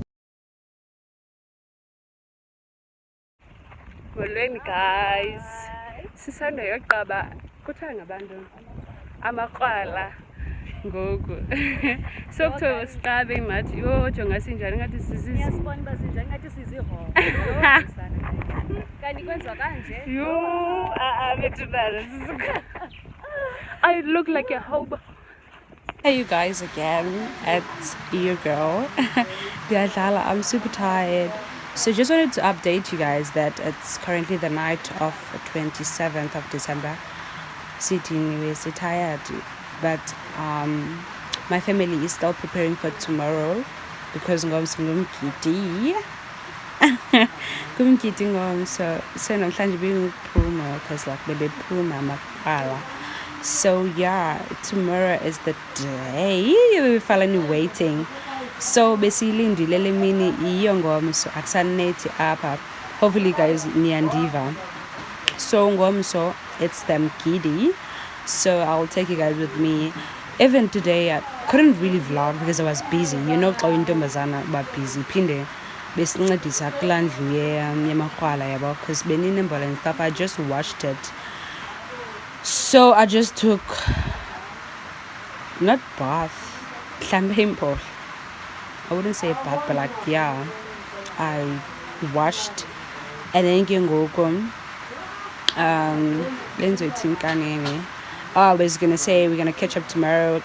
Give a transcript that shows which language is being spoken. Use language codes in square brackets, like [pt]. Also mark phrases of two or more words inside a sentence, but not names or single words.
[xh] Molweni guys. sisando yokuqaba kuthiwa ngabantu amakrwala ngoku so kuthiwa siqabe ngathi yho jonga sinjani ngathi [zu] Ngiyasibona uba sinjani ngathi sizihoho. Kanti kwenziwa kanje. [en] I look like a hobo. Hey you guys again, it's your girl Diadlala. I'm super tired, so just wanted to update you guys that it's currently the night of 27th of December. Sitting we're so tired, but my family is still preparing for tomorrow because [xh] ngomkiti so namhlanje bengiphuma [en] because like [xh] bebephuma maqala. [en] So yeah, tomorrow is the day we're finally waiting. [xh] So besilindile le mini iyo ngomso akusanethi apha. [en] Hopefully guys niyandiva. So ngomso it's the mkidi. So I'll take you guys with me. Even today I couldn't really vlog because I was busy. You know xa intombazana ba busy phinde besincedisa kulaa ndlu yamakrwala yabo because beninembola and stuff. I just watched it. So I just took not bath, hlambe. I wouldn't say bath, but like yeah, I washed and then I was gonna say we're gonna catch up tomorrow.